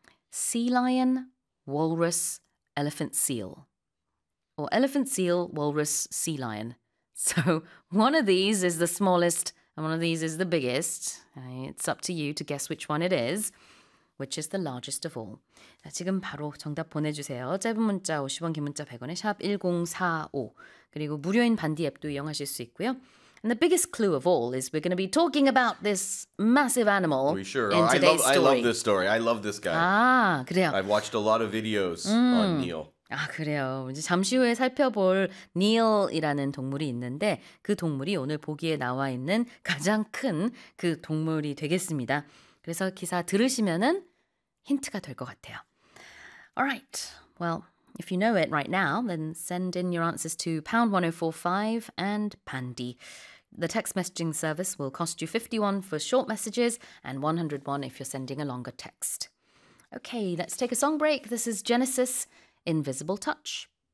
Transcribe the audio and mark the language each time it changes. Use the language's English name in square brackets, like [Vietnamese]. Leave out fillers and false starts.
[English] Sea lion, walrus, elephant seal. Or elephant, seal, walrus, sea lion. So one of these is the smallest and one of these is the biggest. It's up to you to guess which one it is, which is the largest of all. [Korean] 자, 지금 바로 정답 보내주세요. 짧은 문자 50원, 긴 문자 100원에 샵 1045. 그리고 무료인 반디 앱도 이용하실 수 있고요. [English] And the biggest clue of all is we're going to be talking about this massive animal. We sure are. I love this story. I love this guy. [Korean] 아, 그래요. [English] I've watched a lot of videos on Neil. [Korean] 아, 그래요. 이제 잠시 후에 살펴볼 닐이라는 동물이 있는데 그 동물이 오늘 보기에 나와 있는 가장 큰 그 동물이 되겠습니다. 그래서 기사 들으시면은 힌트가 될 것 같아요. [English] Alright, well, if you know it right now, then send in your answers to #1045 and Pandy. The text messaging service will cost you 51 for short messages and 101 if you're sending a longer text. Okay, let's take a song break. This is Genesis. Invisible Touch.